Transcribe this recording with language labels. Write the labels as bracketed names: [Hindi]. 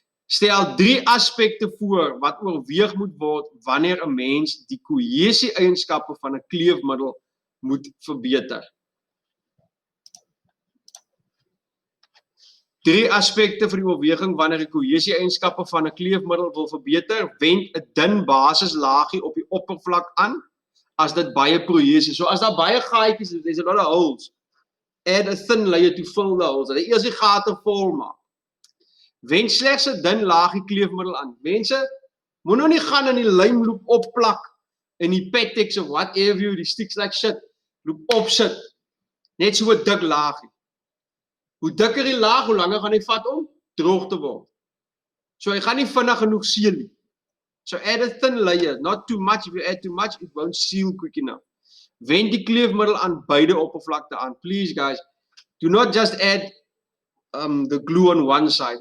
[Afrikaans] Stel 3 aspekte voor wat oorweeg moet word wanneer 'n mens die kohesie-eienskappe van 'n kleefmiddel moet verbeter. 3 aspekte vir die oorweging wanneer die kohesie-eienskappe van 'n kleefmiddel wil verbeter. Wend 'n dun basislaagie op die oppervlak aan as dit baie prohesie. So as daar baie gaatjies is, [English] there's a lot of holes. Add a thin layer to fill the holes. [Afrikaans] Hulle eers die gate vol maak. Wend slegs 'n dun laagie kleefmiddel aan. Mense, moet nou nie gaan in die lijmloop opplak in die Pettex of [English] whatever you, [Afrikaans] die [English] sticks like shit, [Afrikaans] loop opsit. Net so 'n dik laagie. Hoe dikker die laag, hoe langer gaan hy vat om droog te word. So hy gaan nie vinnig genoeg seal nie. [English] So add a thin layer, not too much. If you add too much, it won't seal quick enough. [Afrikaans] Wend die kleefmiddel aan beide oppervlakte aan. [English] Please guys, do not just add the glue on one side.